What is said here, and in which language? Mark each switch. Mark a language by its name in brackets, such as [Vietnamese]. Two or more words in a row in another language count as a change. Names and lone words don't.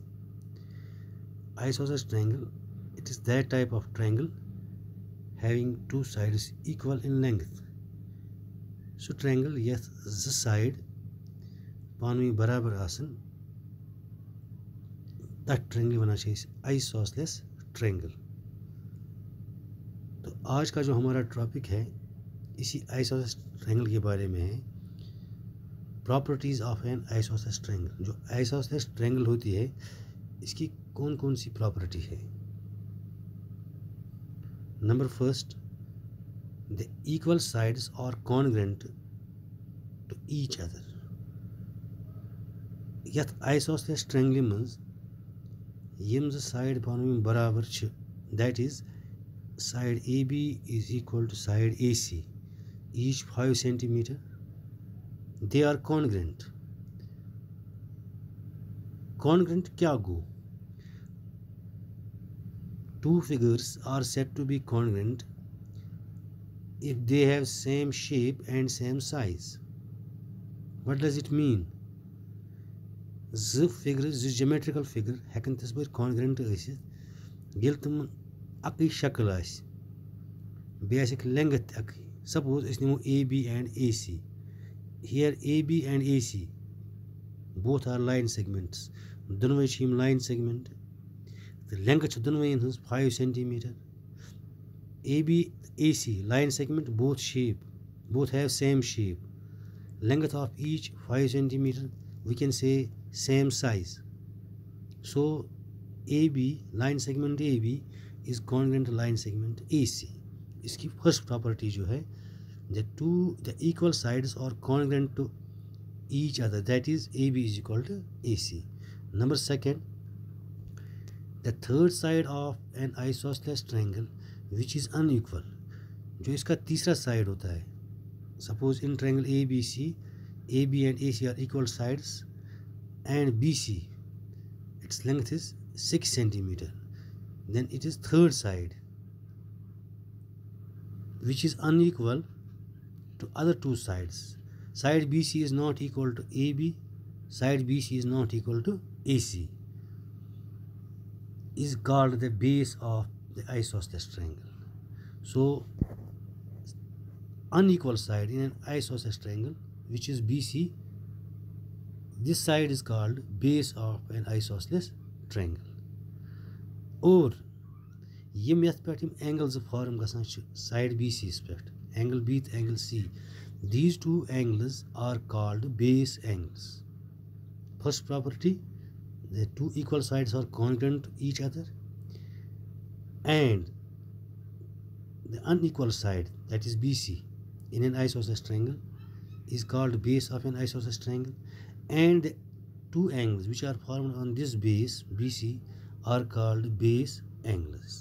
[English] Isosceles triangle it is that type of triangle having two sides equal in length. So triangle [Kashmiri] यथ ज साइड पानी बराबर आसन तथ ट्रायंगल वनान [English] isosceles triangle. [Hindi] तो आज का जो हमारा टॉपिक है इसी [English] isosceles triangle [Hindi] के बारे में है, [English] properties of an isosceles triangle. [Hindi] जो [English] isosceles triangle [Hindi] होती है इसकी कौन कौन सी प्रॉपर्टी है? [English] Number first, the equal sides are congruent to each other. यथ isosceles triangle [Kashmiri] मज यम साइड पान बराबर [English] that is side AB is equal to side AC, each 5 centimeter, they are congruent. [Kashmiri] कॉन्ग्रुएंट क्या गो? [English] Two figures are said to be congruent if they have same shape and same size. What does it mean? The geometrical figure [Kashmiri] hekan tasbir congruent ٲسِتھ ییٚلہِ تِمن اَکٕے شکل آسہِ بیٚیہِ آسٮ۪کھ length تہِ اَکٕے. [English] Suppose [Kashmiri] أسۍ نِمو [English] AB and AC. Here AB and AC both are line segments. [Kashmiri] دۄنوَے چھِ یِم [English] line segment. The length [Kashmiri] چھِ دۄنوَیَن ہٕنٛز 5 centimeter. [English] AB AC line segment both have same shape. Length of each 5 centimeter. We can say same size. So AB line segment AB is congruent line segment AC. इसकी first property [Hindi] जो है [English] the equal sides are congruent to each other, that is AB is equal to AC. Number second, the third side of an isosceles triangle which is unequal. [Hindi] जो इसका तीसरा साइड होता है, [English] suppose in triangle ABC, AB and AC are equal sides and BC its length is 6 centimeter, then it is third side which is unequal to other two sides. Side BC is not equal to AB, side BC is not equal to AC, is called the base of the isosceles triangle. So unequal side in an isosceles triangle which is BC, this side is called base of an isosceles triangle. [Kashmiri] और यम यथ पे एंगल ज फॉर्म गसान साइड BC पे एंगल B तो एंगल C, [English] these two angles are called base angles. First property, the two equal sides are congruent to each other, and the unequal side, that is BC, in an isosceles triangle is called base of an isosceles triangle, and the two angles which are formed on this base BC are called base angles.